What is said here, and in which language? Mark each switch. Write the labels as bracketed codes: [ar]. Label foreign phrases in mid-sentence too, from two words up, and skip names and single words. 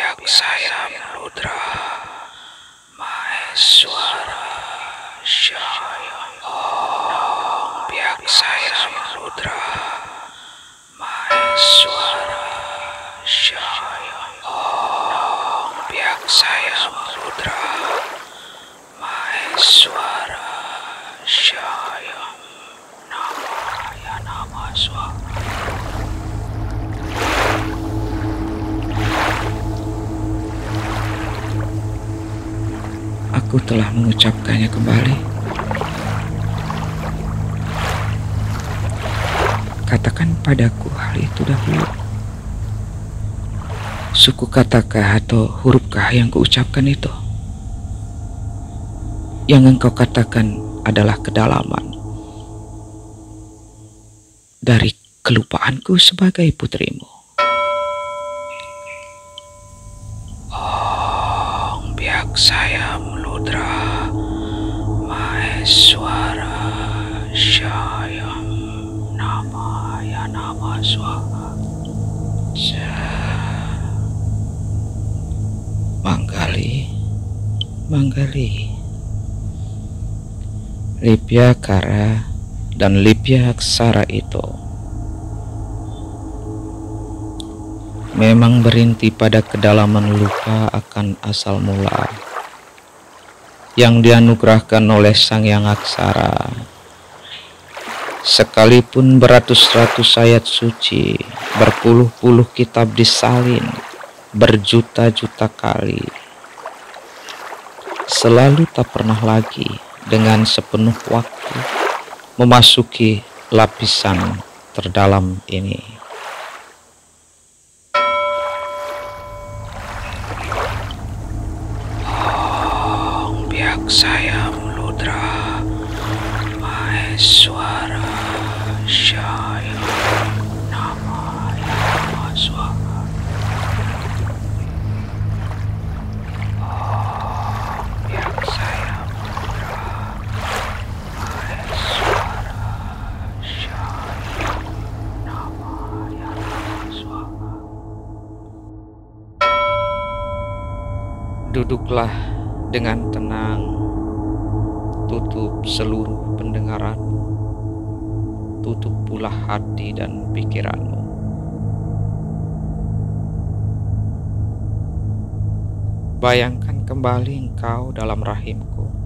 [sa] Sayam Rudra Maheswara Shaya Om Biak Sayam Rudra Maheswara Shaya Om Biak Sayam Rudra Maheswara Shaya Namaya Namaswara. [id] Aku telah mengucapkannya kembali. Katakan padaku hal itu dahulu. Suku katakah atau hurufkah yang kuucapkan itu? Yang engkau katakan adalah kedalaman dari kelupaanku sebagai putrimu. [sa] Om Biak Sayam Rudra Maheswara Shayam Namaya Namaswara. [id] Manggali, Lipya Kara dan Lipya Aksara itu memang berinti pada kedalaman lupa akan asal mula yang dianugerahkan oleh Sang Yang Aksara. Sekalipun beratus-ratus ayat suci, berpuluh-puluh kitab disalin, berjuta-juta kali, selalu tak pernah lagi dengan sepenuh waktu memasuki lapisan terdalam ini. [sa] Om Biak Sayam Rudra Maheswara Shayam Namaya Namaswara. Om Biak Sayam Rudra Maheswara Shayam Namaya Namaswara. [id] Duduklah dengan tenang, tutup seluruh pendengaranmu, tutup pula hati dan pikiranmu. Bayangkan kembali engkau dalam rahimku.